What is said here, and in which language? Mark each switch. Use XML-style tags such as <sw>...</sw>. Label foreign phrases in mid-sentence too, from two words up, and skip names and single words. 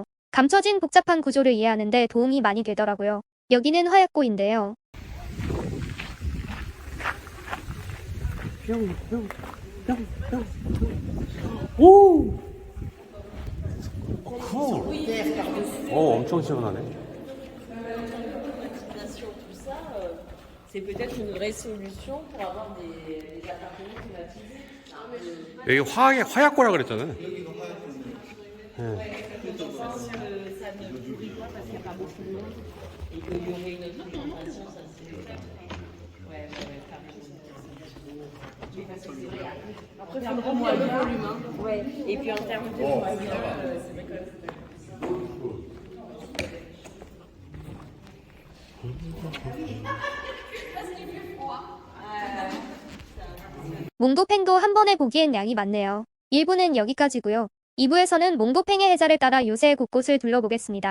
<ko>감춰진 복잡한 구조를 이해하는 데 도움이 많이 되더라고요. 여기는 화약고인데요. 오! 엄청 시원하네.</ko> <fr>C'est peut-être une vraie solution pour avoir des appartements climatisés.</fr> <ko>여기 화약고라 그랬잖아요. 여기가 화약고인데</ko> <fr>Ça ne pourrit pas parce qu'il n'y a pas beaucoup de monde et qu'il y aurait une autre orientation, ça c'est. Ouais, t'as raison. Après, il faut le volume. Hein. Ouais. Et puis en termes de moyens, c'est vrai que...</fr> <ko>몽도팽도 한 번에 보기엔 양이 많네요. 1부는 여기까지고요. 2부에서는 몽도팽의 해자를 따라 요새 곳곳을 둘러보겠습니다.</ko>